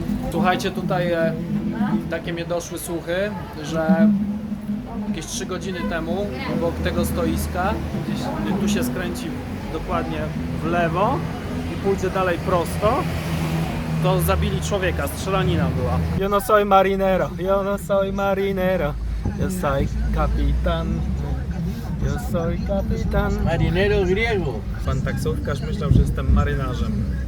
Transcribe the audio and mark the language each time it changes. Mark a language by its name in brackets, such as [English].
[Polish] Słuchajcie, tutaj takie mnie doszły słuchy, że jakieś 3 godziny temu obok tego stoiska, gdzieś tu się skręci dokładnie w lewo i pójdzie dalej prosto, to zabili człowieka, strzelanina była. [Spanish] Yo no soy marinero, yo no soy marinero, yo soy kapitan, yo soy kapitan. Marinero griego. [Polish] Pan taksówkarz myślał, że jestem marynarzem.